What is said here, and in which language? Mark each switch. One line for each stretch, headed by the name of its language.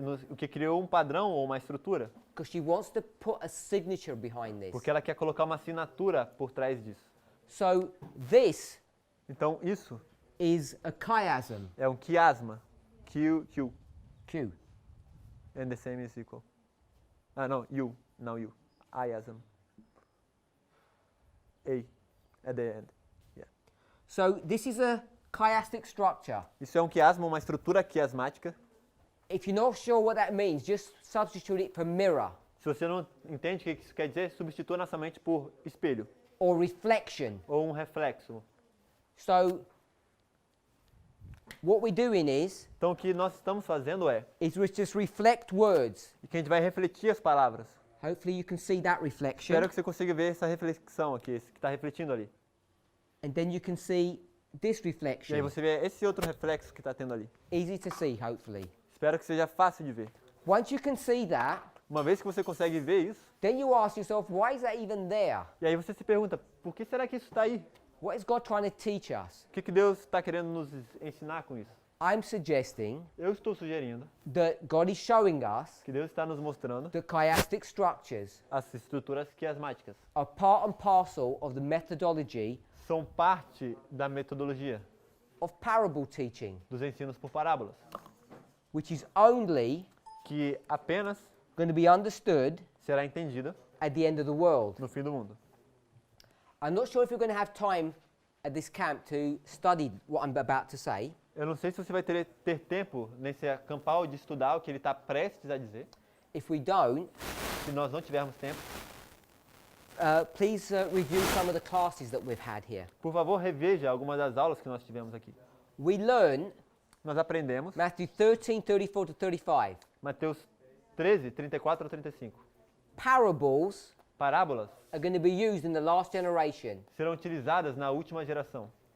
Portuguese: O que criou um padrão ou uma estrutura,
English: because she wants to put a signature behind this.
Portuguese: porque ela quer colocar uma assinatura por trás disso.
English: So this
Portuguese: Então isso
English: is a chiasm.
Portuguese: é um quiasma. Q. Q.
English: And the same is equal.
Portuguese: Ah, não, U. Não, U.
English: Iasm. A. At the end. Yeah. So this is a chiastic structure.
Portuguese: Isso é um quiasma, uma estrutura quiasmática.
English: If you're not sure what that means, just substitute it for mirror
Portuguese: Se você não entende o que isso quer dizer, substitua nossa mente por espelho
English: or reflection.
Portuguese: ou um reflexo.
English: So what we're doing is
Portuguese: Então o que nós estamos fazendo
English: we just reflect words.
Portuguese: que a gente vai refletir as palavras.
English: Hopefully you can see that reflection.
Portuguese: Espero que você consiga ver essa reflexão aqui, esse que está refletindo ali.
English: And then you can see this
Portuguese: E aí
English: reflection.
Portuguese: você vê esse outro reflexo que está tendo ali.
English: Easy to see, hopefully.
Portuguese: Espero que seja fácil de ver.
English: Once you can see that,
Portuguese: Uma vez que você consegue ver isso,
English: then you ask yourself, why is that even there?
Portuguese: e aí você se pergunta, por que será que isso está aí?
English: What is God trying to teach us?
Portuguese: O que Deus está querendo nos ensinar com isso?
English: I'm suggesting
Portuguese: Eu estou sugerindo
English: that God is showing us
Portuguese: que Deus está nos mostrando
English: that chiastic structures
Portuguese: as estruturas quiasmáticas.
English: are part and parcel of the methodology
Portuguese: São parte da metodologia
English: of parable teaching,
Portuguese: dos ensinos por parábolas,
English: which is only
Portuguese: que apenas
English: going to be understood
Portuguese: será entendida
English: at the end of the world.
Portuguese: no fim do mundo.
English: I'm not sure if you're going to have time at this camp to study what I'm about to say,
Portuguese: Eu não sei se você vai ter tempo nesse acampal de estudar o que ele está prestes a dizer.
English: if we don't,
Portuguese: Se nós não tivermos tempo,
English: please review some of the classes that we've had here.
Portuguese: por favor, reveja algumas das aulas que nós tivemos aqui.
English: We learn
Portuguese: Nós aprendemos
English: Matthew 13, 34 to 35.
Portuguese: Mateus 13, 34 a 35.
English: Parables
Portuguese: Parábolas
English: are going to be used in the last generation,
Portuguese: serão utilizadas na última geração,